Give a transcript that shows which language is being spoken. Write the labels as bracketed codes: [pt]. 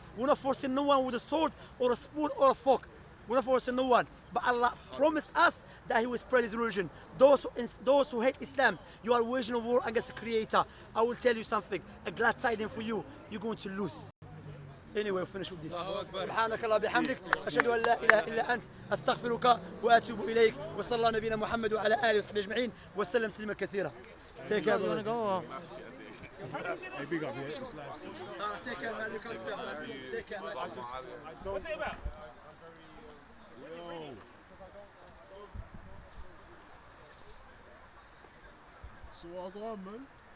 [en] We're not forcing no one with a sword or a spoon or a fork. We're not forcing no one. But Allah promised us that He will spread His religion. Those who hate Islam, you are waging a war against the Creator. I will tell you something, a glad tidings for you, you're going to lose. Anyway, we'll finish with this. [ar] سبحانك الله بحمدك أشهد أن لا إله إلا أنت أستغفرك وأتوب إليك وصلى الله نبينا محمد وعلى آله وصحبه أجمعين وسلم تسليما كثيرا. [en] Take care. Hey, big up, yeah, it's live still. Take care, man. Look at yourself, man. Take care, man. What's it about? Yo. So what I got on, man?